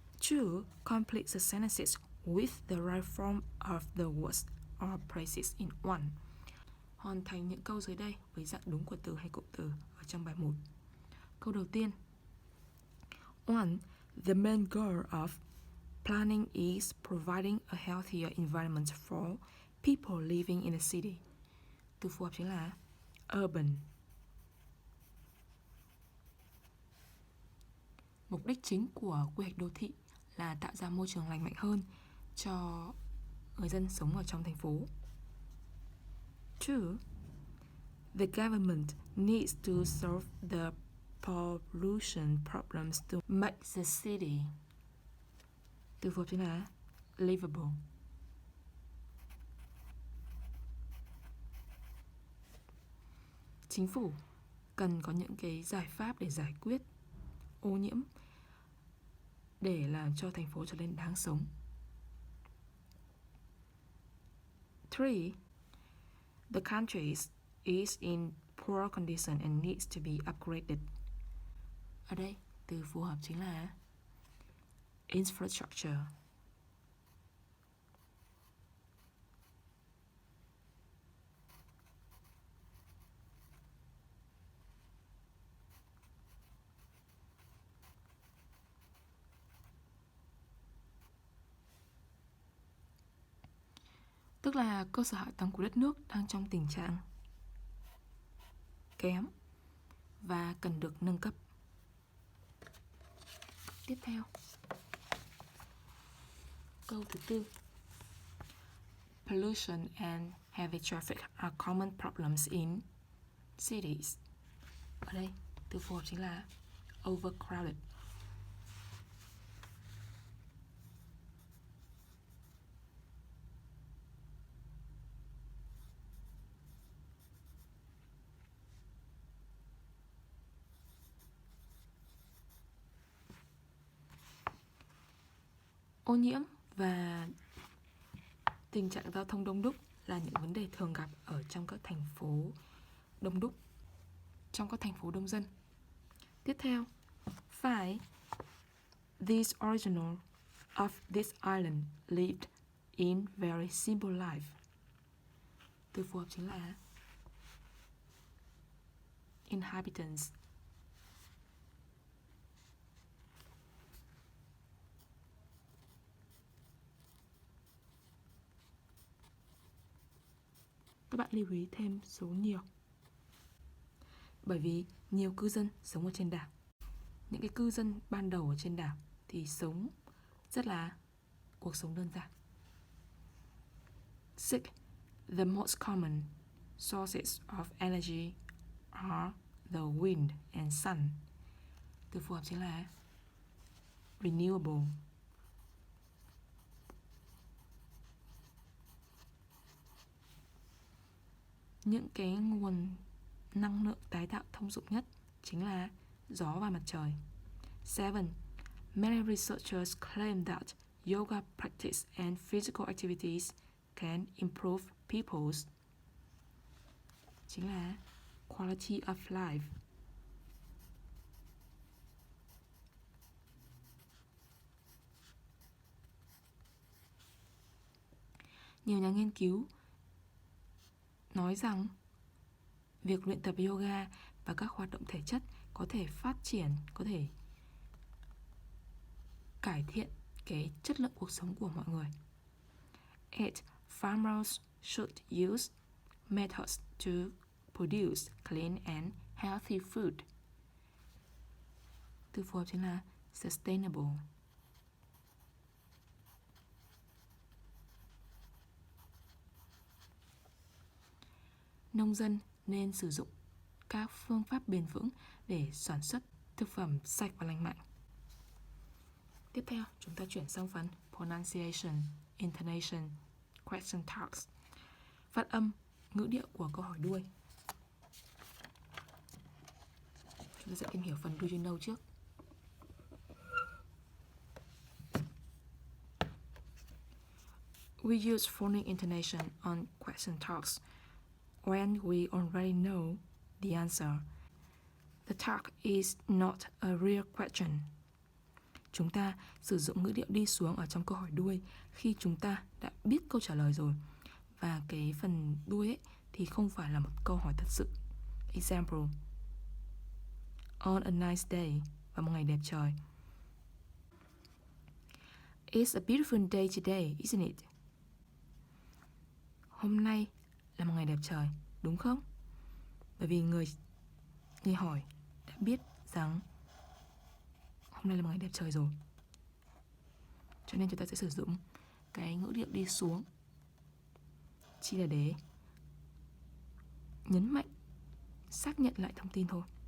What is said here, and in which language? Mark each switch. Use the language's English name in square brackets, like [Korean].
[English] To complete the sentences with the right form of the words or phrases in one. [Vietnamese] Hoàn thành những câu dưới đây với dạng đúng của từ hay cụm từ ở trong bài 1. Câu đầu tiên. 1. [English] The main goal of planning is providing a healthier environment for people living in a city. [Vietnamese] Từ phù hợp chính là urban. Mục đích chính của quy hoạch đô thị là tạo ra môi trường lành mạnh hơn cho người dân sống ở trong thành phố. 2. [English] The government needs to solve the pollution problems to make the city. [Vietnamese] Từ phù hợp chính là livable. Chính phủ cần có những cái giải pháp để giải quyết ô nhiễm để làm cho thành phố trở nên đáng sống. 3. [English] The country is in poor condition and needs to be upgraded. [Vietnamese] Ở đây, từ phù hợp chính là infrastructure. Tức là cơ sở hạ tầng của đất nước đang trong tình trạng kém và cần được nâng cấp. Tiếp theo, câu thứ 4. [English] Pollution and heavy traffic are common problems in cities. [Vietnamese] Ở đây, từ phù hợp chính là overcrowded. Ô nhiễm và tình trạng giao thông đông đúc là những vấn đề thường gặp ở trong các thành phố đông đúc, trong các thành phố đông dân. Tiếp theo, 5. [English] These original of this island lived in very simple life. [Vietnamese] Từ phù hợp chính là inhabitants. Các bạn lưu ý thêm số nhiều. Bởi vì nhiều cư dân sống ở trên đảo. Những cái cư dân ban đầu ở trên đảo thì sống rất là cuộc sống đơn giản. 6. [English] The most common sources of energy are the wind and sun. [Vietnamese] Từ phù hợp chính là renewable. Những cái nguồn năng lượng tái tạo thông dụng nhất chính là gió và mặt trời. 7. [English] Many researchers claim that yoga practice and physical activities can improve people's [Vietnamese] chính là [English] quality of life. [Vietnamese] Nhiều nhà nghiên cứu nói rằng việc luyện tập yoga và các hoạt động thể chất có thể phát triển, có thể cải thiện cái chất lượng cuộc sống của mọi người. 8. [English] Farmers should use methods to produce clean and healthy food. [Vietnamese] Từ phù hợp chính là sustainable. Nông dân nên sử dụng các phương pháp bền vững để sản xuất thực phẩm sạch và lành mạnh. Tiếp theo, chúng ta chuyển sang phần [English] pronunciation, intonation, question tags. [Vietnamese] Phát âm, ngữ điệu của câu hỏi đuôi. Chúng ta sẽ tìm hiểu phần [English] do you know [Vietnamese] trước. [English] We use phonic intonation on question tags when we already know the answer. The tag is not a real question. [Vietnamese] Chúng ta sử dụng ngữ điệu đi xuống ở trong câu hỏi đuôi khi chúng ta đã biết câu trả lời rồi. Và cái phần đuôi ấy thì không phải là một câu hỏi thật sự. [English] Example: On a nice day, [Vietnamese] vào một ngày đẹp trời. [English] It's a beautiful day today, isn't it? [Vietnamese] Hôm nay là một ngày đẹp trời, đúng không? Bởi vì người hỏi đã biết rằng hôm nay là một ngày đẹp trời rồi. Cho nên chúng ta sẽ sử dụng cái ngữ điệu đi xuống chỉ là để nhấn mạnh, xác nhận lại thông tin thôi.